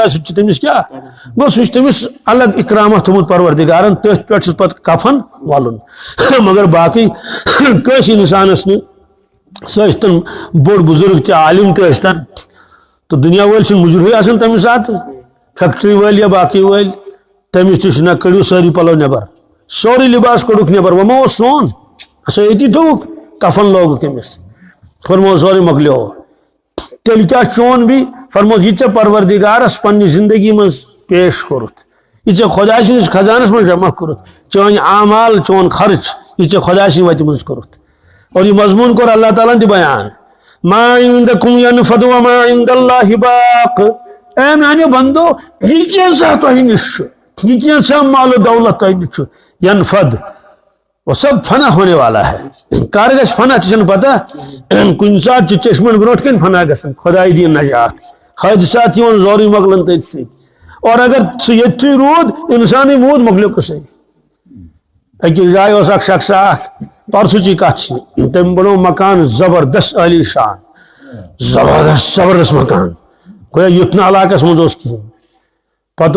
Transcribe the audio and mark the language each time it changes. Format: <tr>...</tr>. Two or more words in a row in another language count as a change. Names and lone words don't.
<ks>آسہِ سُہ چھُ تٔمِس کیٛاہ گوٚو سُہ چھُ تٔمِس الگ اکرامہ تھوٚمُت پروردگارن تٔتھۍ پٮ۪ٹھ چھُس پتہٕ کفن وَلُن مگر باقٕے کٲنٛسہِ انسانس نہٕ سُہ ٲسۍتن بوٚڑ بُزرگ تہِ عالم تہِ ٲسۍتن تہٕ دُنیا وٲلۍ چھِنہٕ مُجرٕے آسان تمہِ ساتہٕ فیکٹری وٲلۍ یا باقٕے وٲلۍ تٔمِس تہِ چھُ نہ کٔڑِو سٲری پلو نٮ۪بر سورُے لباس کوٚڑُکھ نٮ۪بر وۄنۍ ما اوس سون سُہ ییٚتی تھوٚوُکھ کفن لوگُکھ أمِس فرمو سورُے مۄکلیو تیٚلہِ کیٛاہ چون بیٚیہِ فرموس یہِ ژےٚ پروردگارس پننہِ زندگی منٛز پیش کوٚرُتھ یہِ ژےٚ خۄداے سٕنٛدِس خزانس منٛز جمع کوٚرُتھ چٲنۍ اعمال چون خرچ یہِ ژےٚ خۄداے سٕنٛدِ وتہِ منٛز کوٚرُتھ اور یہِ مضموٗن کوٚر اللہ تعالیٰ ہن تہِ بیان</ks> <ar>ما عندکم ینفد وما عند اللہ باق</ar> <ks>اے میانیو بندو یہ کینٛژھا تۄہہِ نِش چھُ یہ کینٛژھا مال و دولت تۄہہِ نِش چھُ ینفد</ks> <ur>وہ سب فنا ہونے والا ہے</ur> <ks>کر گژھِ فنا ژےٚ چھَنہٕ پتہ کُنہِ ساتہٕ چھِ چشمن برونٛٹھ کَنۍ فنا گژھان خۄداے دِیِن نجات حٲدثات یِوان زورٕے مۄکلان تٔتھۍ سۭتۍ اور اگر سُہ ییٚتھٕے روٗد انسانٕے موٗد مۄکلیو قصے أکِس جایہِ اوس اکھ شخصا اکھ پرسُچی کتھ چھِ تٔمۍ بنوو مکان زبردست عالی شان زبردست مکان گویا یُتھ نہٕ علاقس منٛز اوس کِہیٖنۍ پتہٕ</ks>